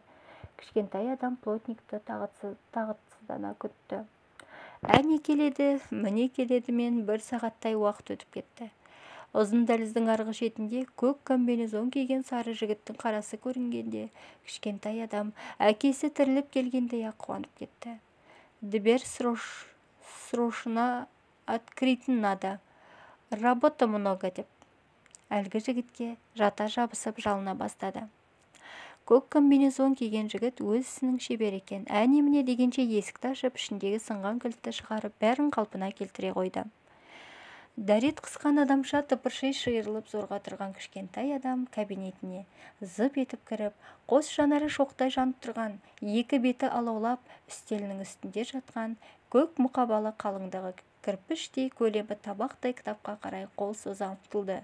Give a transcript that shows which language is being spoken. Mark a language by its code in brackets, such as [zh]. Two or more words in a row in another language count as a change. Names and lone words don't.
[kk] Кішкентай адам плотникті тағытсыздана күтті. Әне келеді, міне келеді мен бір сағаттай уақыт өтіп кетті. Ұзын дәліздің арғы шетінде көк комбинезон киген сары жігіттің қарасы көрінгенде, кішкентай адам әкесі тіріліп келгендей-ақ қуанып кетті. [ru] Дверь срочно открыть надо. Работа много деп. [kk] Әлгі жігітке жата жабысып жалына бастады. Көк комбинезон киген жігіт өз ісінің шебер екен. Әне-міне дегенше есікті ашып, ішіндегі сынған кілтті шығарып, бәрін қалпына келтіре қойды. Дәрет қысқан адамша тыпырши шиырылып зорға тұрған кішкентай адам кабинетіне зып етіп кіріп, қос жанары шоқтай жанып тұрған, екі беті алаулап, үстелінің үстінде жатқан көк мұқабалы қалыңдағы кірпіштей көлемі табақтай кітапқа қарай қол соза ұмтылды.